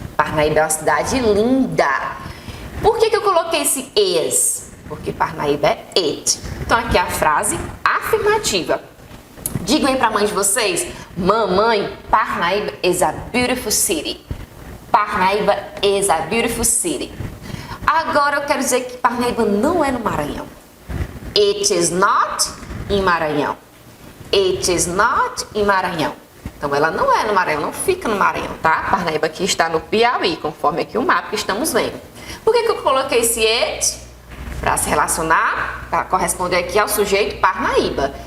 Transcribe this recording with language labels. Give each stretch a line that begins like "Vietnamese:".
Portuguese: Parnaíba é uma cidade linda. Por que eu coloquei esse is? Porque Parnaíba é it. Então aqui é a frase afirmativa. Digam aí para a mãe de vocês: mamãe, Parnaíba
English: is a beautiful city. Parnaíba is a beautiful city.
Portuguese: Agora eu quero dizer que Parnaíba não é no Maranhão.
English: It is not
Portuguese: em Maranhão.
English: It is not
Portuguese: em Maranhão. Então ela não é no Maranhão, não fica no Maranhão, tá? Parnaíba aqui está no Piauí, conforme aqui o mapa que estamos vendo. Por que eu coloquei esse it? Para se relacionar, para corresponder aqui ao sujeito Parnaíba.